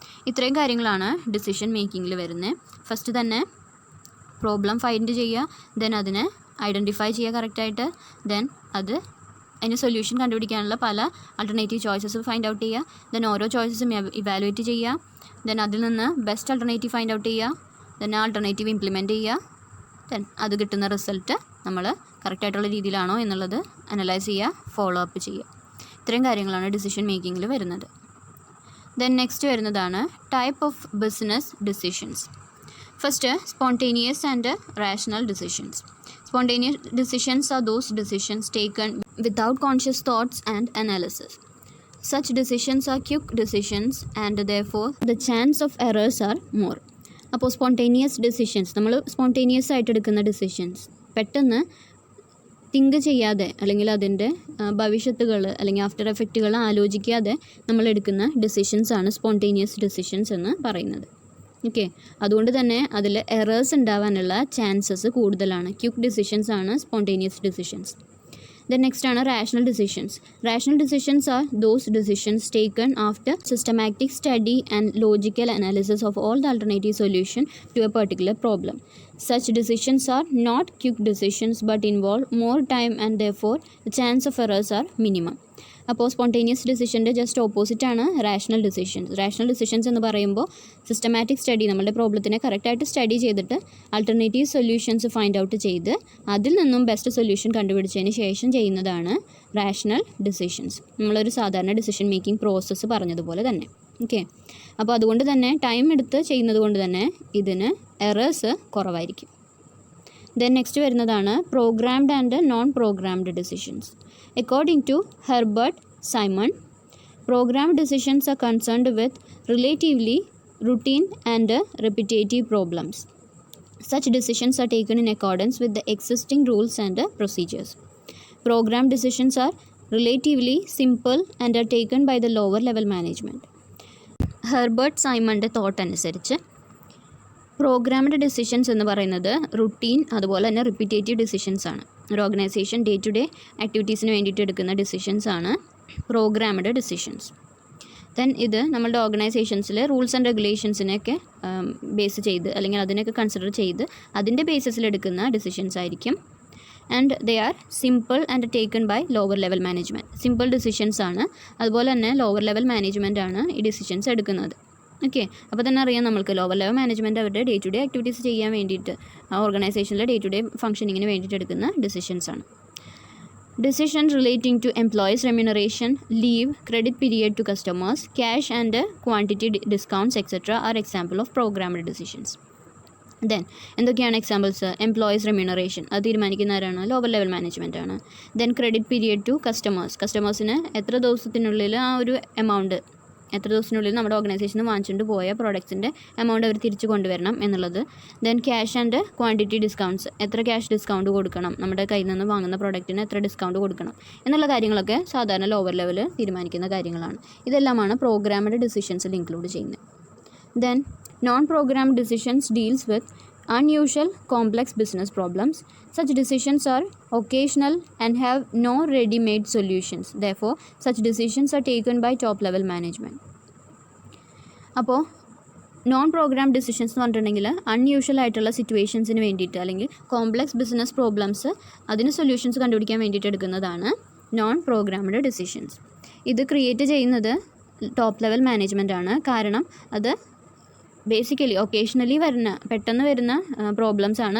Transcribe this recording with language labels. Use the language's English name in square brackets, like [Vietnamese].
[Malayalam] ഇത്രയും കാര്യങ്ങളാണ് ഡിസിഷൻ മേക്കിങ്ങിൽ വരുന്നത്. ഫസ്റ്റ് തന്നെ പ്രോബ്ലം ഫൈൻഡ് ചെയ്യുക, ദെൻ അതിനെ ഐഡൻറ്റിഫൈ ചെയ്യുക കറക്റ്റായിട്ട്, ദെൻ അതിന് സൊല്യൂഷൻ കണ്ടുപിടിക്കാനുള്ള പല ആൾട്ടർനേറ്റീവ് ചോയ്സസ് ഫൈൻഡ് ഔട്ട് ചെയ്യുക, ദെൻ ഓരോ ചോയ്സസും ഇവാലുവേറ്റ് ചെയ്യുക, ദെൻ അതിൽ നിന്ന് ബെസ്റ്റ് ആൾട്ടർനേറ്റീവ് ഫൈൻഡ് ഔട്ട് ചെയ്യുക, ദെൻ ആ ആൾട്ടർനേറ്റീവ് ഇംപ്ലിമെൻറ്റ് ചെയ്യുക, ദെൻ അത് കിട്ടുന്ന റിസൾട്ട് നമ്മൾ കറക്റ്റായിട്ടുള്ള രീതിയിലാണോ എന്നുള്ളത് അനലൈസ് ചെയ്യുക, ഫോളോ അപ്പ് ചെയ്യുക. ഇത്രയും കാര്യങ്ങളാണ് ഡിസിഷൻ മേക്കിങ്ങിൽ വരുന്നത്. ദെൻ നെക്സ്റ്റ് വരുന്നതാണ് type of business decisions. [English] First, spontaneous and rational decisions. Spontaneous decisions are those decisions taken without conscious thoughts and analysis. Such decisions are quick decisions and therefore the chance of errors are more. [Malayalam] അപ്പോൾ spontaneous decisions, നമ്മൾ spontaneous ആയിട്ട് എടുക്കുന്ന decisions, പെട്ടെന്ന് think ചെയ്യാതെ അല്ലെങ്കിൽ അതിൻ്റെ ഭവിഷ്യത്തുകൾ അല്ലെങ്കിൽ after എഫക്റ്റുകൾ ആലോചിക്കാതെ നമ്മൾ എടുക്കുന്ന ഡിസിഷൻസാണ് സ്പോണ്ടേനിയസ് ഡിസിഷൻസ് എന്ന് പറയുന്നത്. ഓക്കെ, അതുകൊണ്ട് തന്നെ അതിൽ എറേഴ്സ് ഉണ്ടാവാനുള്ള ചാൻസസ് കൂടുതലാണ്. ക്വിക്ക് ഡിസിഷൻസ് ആണ് സ്പോണ്ടേനിയസ് ഡിസിഷൻസ്. ദെൻ നെക്സ്റ്റ് ആണ് rational decisions. [English] Rational decisions are those decisions taken after systematic study and logical analysis of all the alternative solution to a particular problem. Such decisions are not quick decisions but involve more time and therefore the chance of errors are minimum. [Malayalam] അപ്പോൾ spontaneous ഡിസിഷൻ്റെ just ഓപ്പോസിറ്റാണ് rational decisions. Rational decisions എന്ന് പറയുമ്പോൾ systematic study, നമ്മളുടെ പ്രോബ്ലത്തിനെ കറക്റ്റായിട്ട് study ചെയ്തിട്ട് alternative solutions find out ചെയ്ത് അതിൽ നിന്നും best solution കണ്ടുപിടിച്ചതിന് ശേഷം ചെയ്യുന്നതാണ് റാഷണൽ ഡിസിഷൻസ്. നമ്മളൊരു സാധാരണ ഡിസിഷൻ മേക്കിംഗ് പ്രോസസ്സ് പറഞ്ഞതുപോലെ തന്നെ. ഓക്കെ, അപ്പോൾ അതുകൊണ്ട് തന്നെ ടൈം എടുത്ത് ചെയ്യുന്നത് കൊണ്ട് തന്നെ ഇതിന് എറേഴ്സ് കുറവായിരിക്കും. ദെൻ നെക്സ്റ്റ് വരുന്നതാണ് programmed and non programmed decisions. [English] According to Herbert Simon, programmed decisions are concerned with relatively routine and repetitive problems. Such decisions are taken in accordance with the existing rules and procedures. Programmed decisions are relatively simple and are taken by the lower level management. [Malayalam] Herbert സൈമണിൻ്റെ thought അനുസരിച്ച് programmed decisions എന്ന് പറയുന്നത് routine അതുപോലെ തന്നെ repetitive decisions ആണ്. ഒരു organisation day to day ആക്ടിവിറ്റീസിന് വേണ്ടിയിട്ട് എടുക്കുന്ന decisions ആണ് പ്രോഗ്രാംഡ് ഡിസിഷൻസ്. ദെൻ ഇത് നമ്മളുടെ ഓർഗനൈസേഷൻസിൽ റൂൾസ് ആൻഡ് റെഗുലേഷൻസിനെയൊക്കെ ബേസ് ചെയ്ത് അല്ലെങ്കിൽ അതിനൊക്കെ കൺസിഡർ ചെയ്ത് അതിൻ്റെ ബേസിസിൽ എടുക്കുന്ന ഡിസിഷൻസ് ആയിരിക്കും. [English] And they are simple and taken by lower level management. [Malayalam] Simple decisions ആണ്, അതുപോലെ തന്നെ ലോവർ ലെവൽ മാനേജ്മെൻ്റ് ആണ് ഈ ഡിസിഷൻസ് എടുക്കുന്നത്. ഓക്കെ, അപ്പോൾ തന്നെ അറിയാം നമ്മൾക്ക് ലോവർ ലെവൽ മാനേജ്മെൻറ്റ് അവരുടെ ഡേ ടു ഡേ ആക്ടിവിറ്റീസ് ചെയ്യാൻ വേണ്ടിയിട്ട് ആ ഓർഗനൈസേഷനിലെ ഡേ ടു ഡേ ഫംഗ്ഷനിങ്ങിന് വേണ്ടിയിട്ട് എടുക്കുന്ന ഡിസിഷൻസ് ആണ്. [English] Decisions relating to employees' remuneration, leave, credit period to customers, cash and quantity discounts, etc. are example of programmed decisions. [Malayalam] Then എന്തൊക്കെയാണ് examples? Employees remuneration, അത് തീരുമാനിക്കുന്നവരാണ് lower level management ആണ്. Then credit period to കസ്റ്റമേഴ്സിന് എത്ര ദിവസത്തിനുള്ളിൽ ആ ഒരു amount എത്ര ദിവസത്തിനുള്ളിൽ നമ്മുടെ ഓർഗനൈസേഷന് വാങ്ങിച്ചുകൊണ്ട് പോയ പ്രോഡക്ട്സിൻ്റെ എമൗണ്ട് അവർ തിരിച്ചു കൊണ്ടുവരണം എന്നുള്ളത്. Then cash and quantity discounts, എത്ര ക്യാഷ് ഡിസ്കൗണ്ട് കൊടുക്കണം, നമ്മുടെ കയ്യിൽ നിന്ന് വാങ്ങുന്ന പ്രോഡക്റ്റിന് എത്ര ഡിസ്കൗണ്ട് കൊടുക്കണം എന്നുള്ള കാര്യങ്ങളൊക്കെ സാധാരണ ലോവർ ലെവൽ തീരുമാനിക്കുന്ന കാര്യങ്ങളാണ്. ഇതെല്ലാമാണ് പ്രോഗ്രാംഡ് ഡിസിഷൻസിൽ ഇൻക്ലൂഡ് ചെയ്യുന്നത്. [English] Then non programmed decisions deals with unusual complex business problems. Such decisions are occasional and have no ready-made solutions. Therefore, such decisions are taken by top-level management. [Malayalam] അപ്പോൾ non programme decisions എന്ന് പറഞ്ഞിട്ടുണ്ടെങ്കിൽ unusual ആയിട്ടുള്ള സിറ്റുവേഷൻസിന് വേണ്ടിയിട്ട് അല്ലെങ്കിൽ complex business problems അതിന് solutions കണ്ടുപിടിക്കാൻ വേണ്ടിയിട്ട് എടുക്കുന്നതാണ് നോൺ പ്രോഗ്രാംഡ് ഡിസിഷൻസ്. ഇത് ക്രിയേറ്റ് ചെയ്യുന്നത് ടോപ്പ് ലെവൽ മാനേജ്മെൻ്റ് ആണ്. കാരണം അത് ബേസിക്കലി ഒക്കേഷണലി പെട്ടെന്ന് വരുന്ന പ്രോബ്ലംസ് ആണ്.